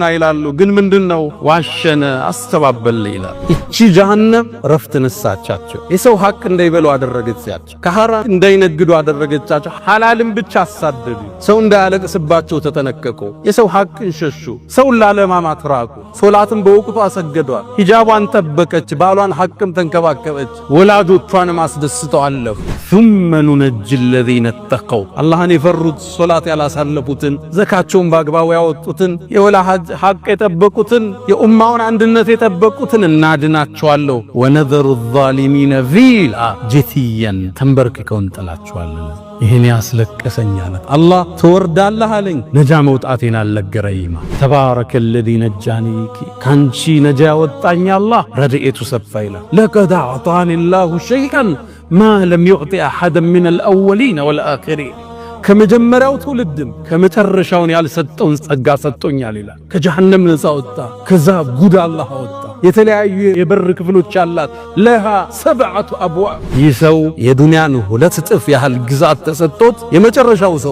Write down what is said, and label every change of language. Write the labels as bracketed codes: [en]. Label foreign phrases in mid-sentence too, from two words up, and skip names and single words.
[am] ይላሉ። ግን ምንድነው ዋሸነ አስተባበለ ይላል። እቺ ጀሃነም ረፍት ነሳቻቸው። የሰው ሐቅ እንዳይበሉ አደረገቻቸው። ከሐራም እንዳይነግዱ አደረገቻቸው። ሐላልን ብቻ አሳደዱ። ሰው እንዳያለቅስባቸው ተጠነቀቁ። የሰው ሐቅን ሸሹ። ሰውን ላለማማት ራቁ። ሶላትን በወቅቱ አሰገዷል። ሂጃቧን ጠበቀች። ባሏን ሐቅም ተንከባከበች። ወላጆቿንም አስደስተው አለፉ። [ar] ثم ننجي الذين [am] اتقوا አላህን የፈሩት ሶላት ያላሳለፉትን ዘካቸውን በአግባቡ ያወጡትን የወላጅ ሐቅ የጠበቁትን የኡማውን አንድነት የጠበቁትን እናድናቸዋለሁ። [ar] ونذر الظالمين فيها جثيا [am] ተንበርክከው እንጥላቸዋለን። ይሄን ያስለቀሰኛል አላህ ተወርዳለህ አለኝ። ነጃ መውጣቴን አልነገረኝም። [ar] تبارك الذي نجاني [am] ካንቺ ነጃ ወጣኝ አላህ ረድኤቱ ሰፋ ይላል። [ar] لقد أعطاني الله شيئا ما لم يعطي أحدا من الأولين والآخرين [am] ከመጀመሪያው ትውልድም ከመጨረሻውን ያልሰጠውን ጸጋ ሰጥቶኛል ይላል። ከጀሃነም ነፃ ወጣ። ከዛ ጉድ አላህ ወጣ። የተለያዩ የበር ክፍሎች አላት። [ar] لها سبعة أبواب። [am] ይህ ሰው የዱንያን 2 እጥፍ ያህል ግዛት ተሰጥቶት የመጨረሻው ሰው